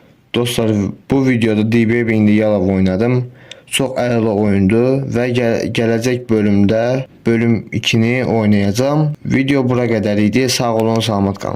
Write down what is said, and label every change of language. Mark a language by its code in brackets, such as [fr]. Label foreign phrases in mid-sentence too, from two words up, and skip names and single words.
[az] Dostlar, bu videoda D-Baby in the Yellow oynadım. Çox əla oyundur və gələcək bölümdə bölüm 2-ni oynayacağım. Video bura qədər idi. Sağ olun, salamat qalın.